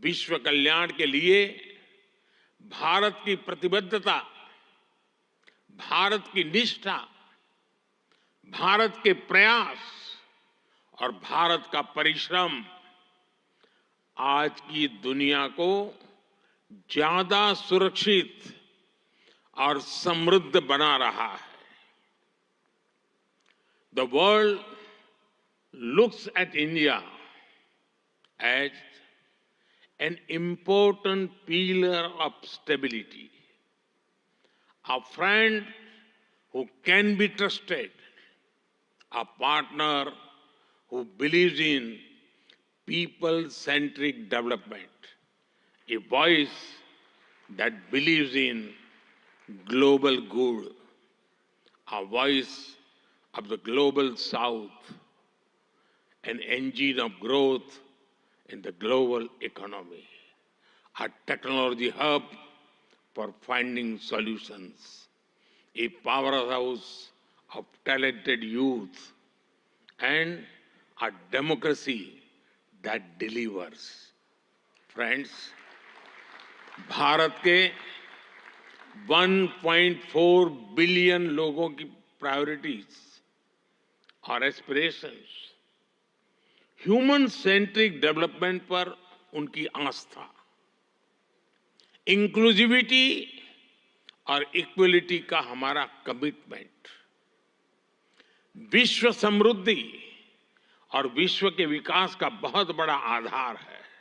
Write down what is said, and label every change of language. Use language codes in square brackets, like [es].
[hi] विश्व कल्याण के लिए भारत की प्रतिबद्धता, भारत की निष्ठा, भारत के प्रयास और भारत का परिश्रम आज की दुनिया को ज्यादा सुरक्षित और समृद्ध बना रहा है। [en] The world looks at India as an important pillar of stability, a friend who can be trusted, a partner who believes in people-centric development, a voice that believes in global good, a voice of the global south, an engine of growth in the global economy, a technology hub for finding solutions, a powerhouse of talented youth, and a democracy that delivers. [hi] Friends, Bharat के 1.4 billion लोगों की priorities और aspirations, human centric development पर उनकी आस्था, inclusivity और equality का हमारा commitment, विश्व समृद्धि और विश्व के विकास का बहुत बड़ा आधार है।